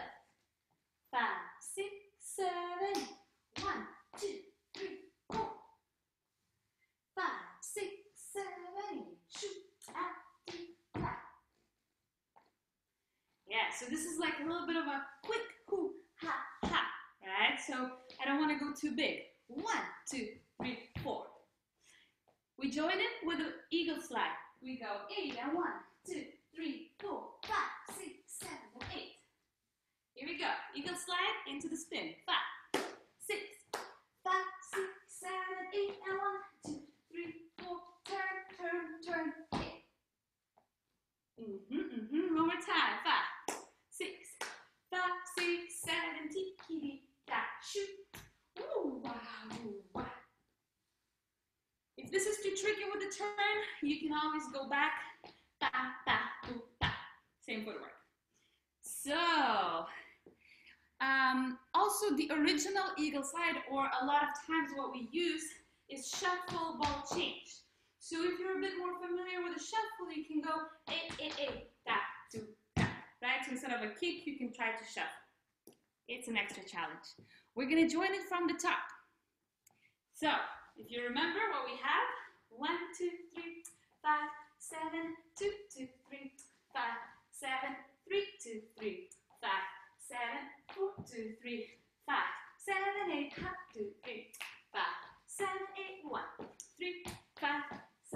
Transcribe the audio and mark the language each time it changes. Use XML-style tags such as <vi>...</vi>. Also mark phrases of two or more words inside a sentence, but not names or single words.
<en>5, 6, 7, 1, 2, 3, 4. 5, 6, 7, shoot, out, right. Yeah, so this is like a little bit of a quick hoo, ha, right? So I don't want to go too big. 1, 2, 3, We join it with an eagle slide. We go 8 and 1, 2, 3, 4, 5, 6, 7, and 8. Here we go. Eagle slide into the spin. 5, 6, 5, 6, 7, 8, and 1, 2, 3, 4. Turn, turn, turn. 8. One more time. 5, 6, 5, 6, 7. Tiki da shoot. Ooh, wow, ooh, wow. If this is too tricky with the turn, you can always go back. Ba, ba, boo, ba. Same footwork. So, also the original eagle slide, or a lot of times what we use is shuffle ball change. So if you're a bit more familiar with a shuffle, you can go 8, 8, 8, da, do, da, right? So instead of a kick, you can try to shuffle. It's an extra challenge. We're gonna join it from the top. So, if you remember what we have, 1, 2, 3, 5, 7, 2, 2, 3, 5, 7, 3, 2, 3, 5, 7, 4, 2, 3, 5, 7, 8, 2, 3, 5, 7, 8, 1, 3, 5, 7.</en>